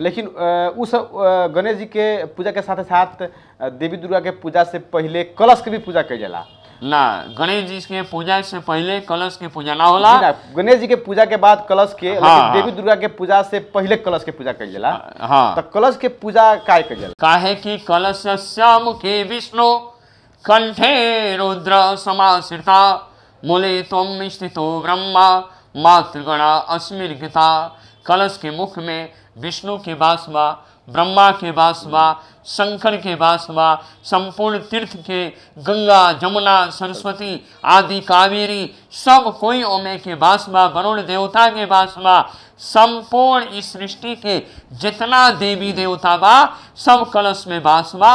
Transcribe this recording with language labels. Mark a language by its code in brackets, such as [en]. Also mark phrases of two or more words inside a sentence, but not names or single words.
[bho] लेकिन उस गणेश जी के पूजा के साथ साथ देवी दुर्गा के पूजा से पहले कलश के भी पूजा कइल जाला। ना गणेश जी के पूजा से पहले कलश के पूजा ना होला। जी ना, गणेश जी के पूजा के बाद कलश के, हाँ, लेकिन देवी दुर्गा के पूजा से पहले कलश के पूजा कइल जाला। हाँ, तो कलश के पूजा काय कइल जाला? काहे कि [sa] कलशस्य मुखे विष्णु कंठे रुद्र समाश्रिता मूले त्वं स्थितो ब्रह्मा मातृगणा अस्मिर्गता। [bho] कलश के मुख में विष्णु के वास बा, ब्रह्मा के वास बा, शंकर के वास बा, संपूर्ण तीर्थ के गंगा जमुना सरस्वती आदि कावेरी सब कोई ओमे के वास बा, वरुण देवता के वास बा, संपूर्ण इस सृष्टि के जितना देवी देवता बा सब कलश में वास बा।